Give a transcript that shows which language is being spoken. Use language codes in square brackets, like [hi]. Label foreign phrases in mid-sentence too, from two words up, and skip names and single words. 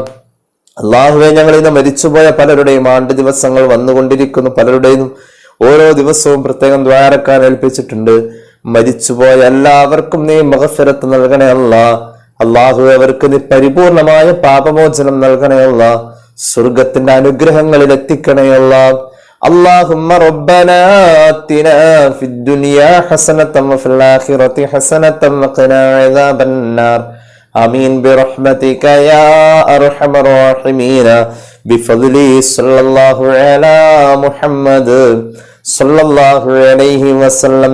[ml] അല്ലാഹുവേ, ഞങ്ങൾ ഇന്ന് മരിച്ചുപോയ പലരുടെയും ആണ്ട് ദിവസങ്ങൾ വന്നുകൊണ്ടിരിക്കുന്നു. പലരുടെയും ഓരോ ദിവസവും പ്രത്യേകം ദ്വാരക്കാൻ ഏൽപ്പിച്ചിട്ടുണ്ട്. മരിച്ചുപോയ എല്ലാവർക്കും നീ മഗ്ഫിറത്ത് നൽകണേ അല്ലാഹ്. അല്ലാഹുവേ, അവർക്ക് നീ പരിപൂർണമായ പാപമോചനം നൽകണേ അല്ലാഹ്. സ്വർഗത്തിന്റെ അനുഗ്രഹങ്ങളിൽ എത്തിക്കണേ അല്ലാഹ്. [ar] اللهم ربنا آتنا في الدنيا حسنة وفي الآخرة حسنة وقنا عذاب النار. آمين برحمتك يا أرحم الراحمين. بفضله صلى الله على محمد صلى الله عليه وسلم.